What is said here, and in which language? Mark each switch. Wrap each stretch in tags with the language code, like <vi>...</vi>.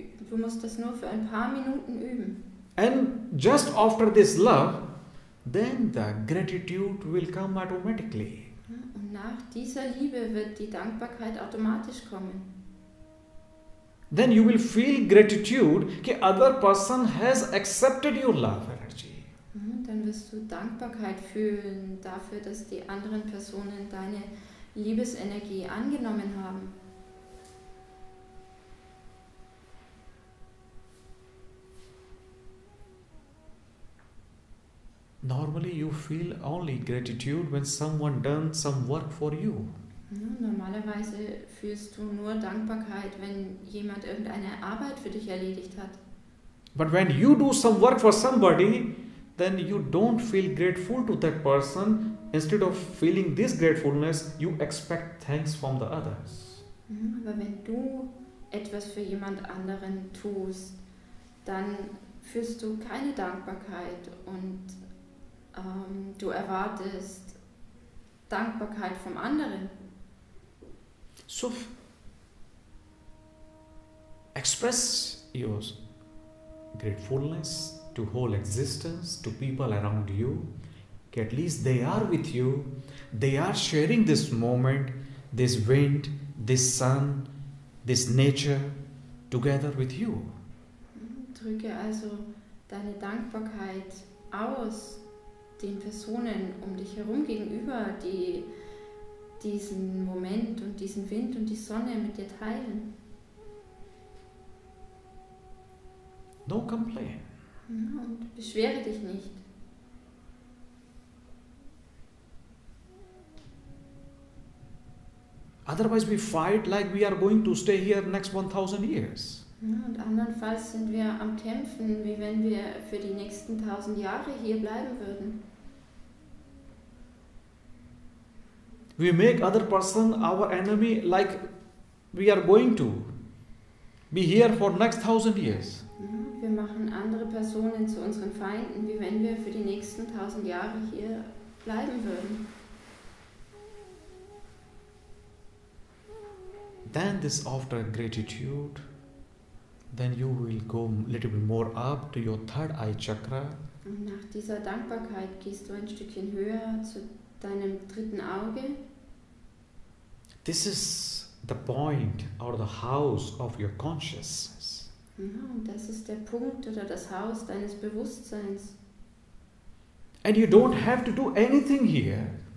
<de>Du musst das nur für ein paar Minuten üben.</de> <en>And just after this love, then the gratitude will come automatically.</en> <de>Und nach dieser Liebe wird die Dankbarkeit automatisch kommen.</de> <en>Then you will feel gratitude that other person has accepted your love energy.</en> <de>Dann wirst du Dankbarkeit fühlen dafür, dass die anderen Personen deine Liebesenergie angenommen haben.</de> <en>Normally you feel only gratitude when someone done some work for you.</en> <de>Normalerweise fühlst du nur Dankbarkeit, wenn jemand irgendeine Arbeit für dich erledigt hat.</de> <en>But when you do some work for somebody, then you don't feel grateful to that person. Instead of feeling this gratefulness, you expect thanks from the others.</en> <de>Aber wenn du etwas für jemand anderen tust, dann fühlst du keine Dankbarkeit und du erwartest Dankbarkeit vom anderen.</de> <en>So express your gratefulness to whole existence, to people around you. At least they are with you. They are sharing this moment, this wind, this sun, this nature together with you.</en> <de>Drücke also deine Dankbarkeit aus den Personen um dich herum gegenüber, die diesen Moment und diesen Wind und die Sonne mit dir teilen.</de> <en>No complaint.</en> <de>Und beschwere dich nicht.</de> <en>Otherwise we fight like we are going to stay here next 1000 years.</en> <de>Und andernfalls sind wir am Kämpfen, wie wenn wir für die nächsten 1000 Jahre hier bleiben würden.</de> <en>We make other person our enemy like we are going to be here for next 1000 years.</en> <de>Wir machen andere Personen zu unseren Feinden, wie wenn wir für die nächsten 1000 Jahre hier bleiben würden.</de> <en>Then this after gratitude, then you will go a little bit more up to your third eye chakra.</en> <de>Und nach dieser Dankbarkeit gehst du ein Stückchen höher zu deinem dritten Auge.</de> <en>This is the point or the house of your consciousness.</en> <de>Und das ist der Punkt oder das Haus deines Bewusstseins.</de> <en>And you don't have to do anything here.</en>